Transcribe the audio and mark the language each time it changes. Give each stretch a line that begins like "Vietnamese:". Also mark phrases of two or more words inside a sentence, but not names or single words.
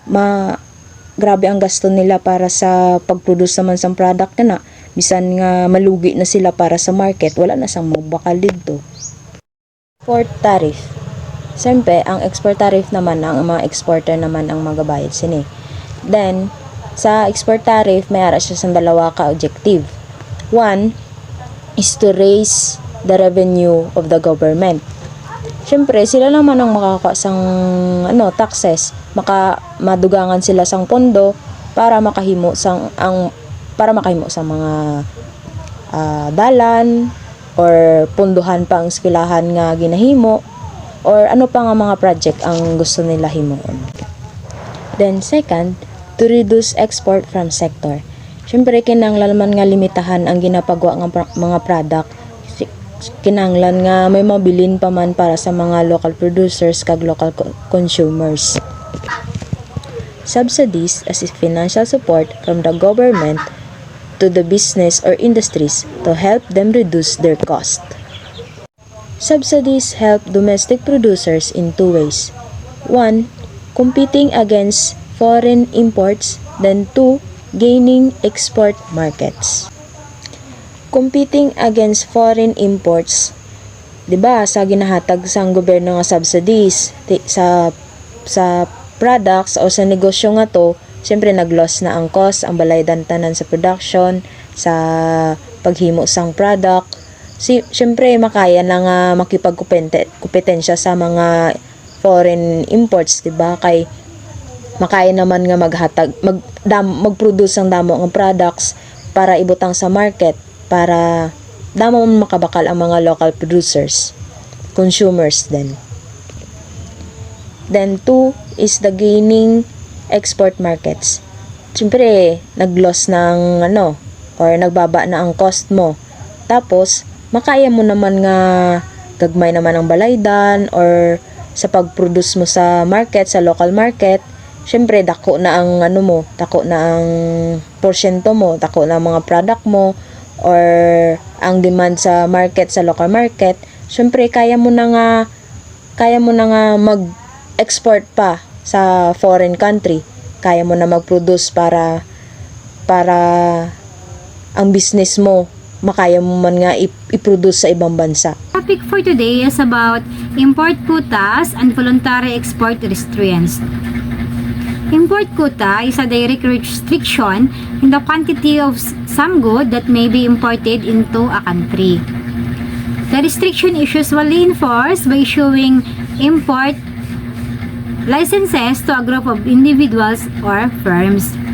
Hiligaynon: Grabe ang gasto nila para sa pag-produce naman sa product na bisan nga malugi na sila para sa market, wala na sang magbakal dito.
English: Export tariff.
Hiligaynon: Siyempre, ang
English: export tariff
Hiligaynon: naman, ang mga exporter naman ang magabayad sini. Then, sa
English: export tariff,
Hiligaynon: may ara siya sa dalawa ka objective.
English: One is to raise the revenue of the government.
Hiligaynon: Siyempre, sila naman ang makakakuha sang taxes, madugangan sila sang pondo para makahimo sang mga dalan or punduhan pa ang eskwelahan nga ginahimo or ano pa nga mga project ang gusto nila himuon.
English: Then second, to reduce export from sector.
Hiligaynon: Siyempre, kinahanglan man nga limitahan ang ginapagawa ng mga product. Kinahanglan nga may mabilin pa man para sa mga
English: local producers
Hiligaynon: kag
English: local consumers. Subsidies as financial support from the government to the business or industries to help them reduce their cost. Subsidies help domestic producers in two ways. One, competing against foreign imports, then two, gaining export markets. Competing against foreign imports,
Hiligaynon: 'di ba, sa ginahatag sang gobyerno nga subsidies sa products o sa negosyo nga to, syempre nag-loss na ang cost, ang balaydan tanan sa production, sa paghimo sang product. Syempre makaya na nga makipagkompetensya sa mga
English: foreign imports,
Hiligaynon: 'di ba? Kay makaya naman nga mag-produce ang damo ng products para ibutang sa market para damo makabakal ang mga
English: local producers, consumers
Hiligaynon: din.
English: Then two is the gaining export markets.
Hiligaynon: Siyempre, nag-loss ng or nagbaba na ang cost mo. Tapos, makaya mo naman nga gagmay naman ang balaydan or sa pag-produce mo sa market, sa
English: local market.
Hiligaynon: Siyempre, dako na ang dako na ang porsyento mo, dako na ang mga product mo, or ang demand sa market, sa
English: local market.
Hiligaynon: Siyempre, kaya mo na nga mag-export pa sa
English: foreign country.
Hiligaynon: Kaya mo na mag-produce para ang business mo, makaya mo man nga i-produce sa ibang bansa.
English: Topic for today is about import quotas and voluntary export restraints. Import quota is a direct restriction in the quantity of some good that may be imported into a country. The restriction is usually enforced by issuing import licenses to a group of individuals or firms.